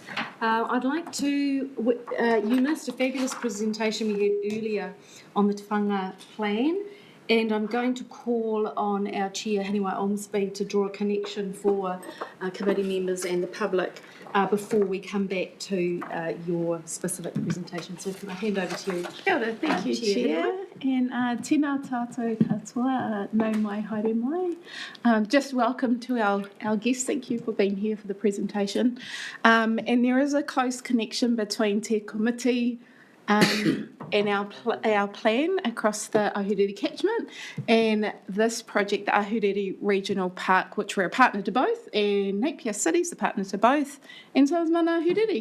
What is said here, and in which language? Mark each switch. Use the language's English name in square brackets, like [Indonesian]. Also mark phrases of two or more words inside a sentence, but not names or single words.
[English] I'd like to, you missed a fabulous presentation we had earlier on the Te Whanga plan, and I'm going to call on our Chair, Haniwai Ormsby, to draw a connection for committee members and the public before we come back to your specific presentation. So can I hand over to you? [Māori] Kia ora, [English] thank you, Chair. [Māori] And tēnā tātou katoa, nau mai haere mai. [English] Just welcome to our guests. Thank you for being here for the presentation. And there is a close connection between Te Komiti and our plan across the Ahuriri catchment and this project, the Ahuriri Regional Park, which we're a partner to both, and Napier City's a partner to both, and so is Mana Ahuriri.